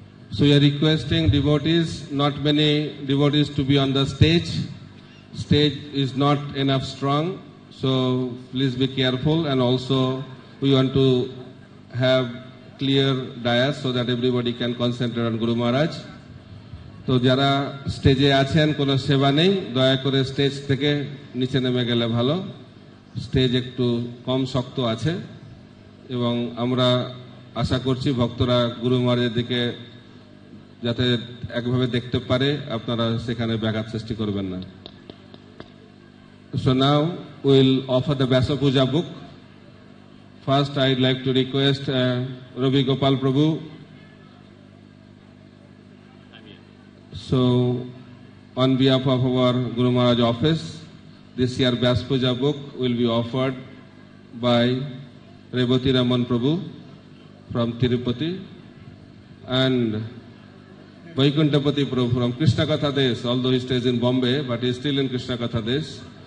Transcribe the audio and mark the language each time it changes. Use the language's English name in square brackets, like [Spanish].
[English] So we are requesting devotees, not many devotees to be on the stage. Stage is not enough strong, so please be careful, and also we want to have clear dais so that everybody can concentrate on Guru Maharaj. [Bangla] তো যারা স্টেজে আছেন কোনো সেবা নেই, দয়া করে stage থেকে নিচে নেমে গেলে ভালো। স্টেজ একটু কম শক্ত আছে এবং আমরা আশা করছি ভক্তরা গুরু মহারাজের দিকে যাতে একভাবে দেখতে পারে, আপনারা সেখানে ব্যাঘাত সৃষ্টি করবেন না। [English] So now we'll offer the Vyasa Puja book. First I'd like to request Ravi Gopal Prabhu. So on behalf of our Guru Maharaj office, this year Vyasa Puja book will be offered by Revati Raman Prabhu from Tirupati and Vaikuntapati Prabhu from Krishna Katha Desh, although he stays in Bombay, but he is still in Krishna Katha Desh.